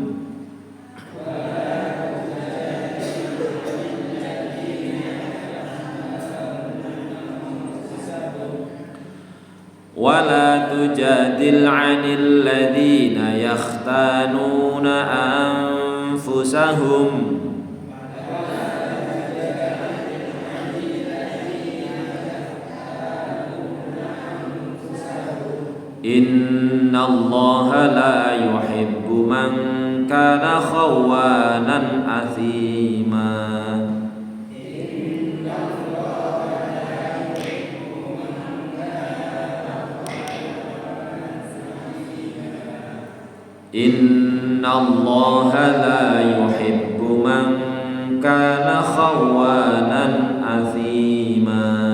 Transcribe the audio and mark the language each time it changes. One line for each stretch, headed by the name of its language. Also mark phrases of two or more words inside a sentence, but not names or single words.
Arabic: ولا تجادل عن الذين يختانون أنفسهم إن الله لا يحب من كان خوانا أثيما. إن الله لا يحب من كان خوانا أثيما.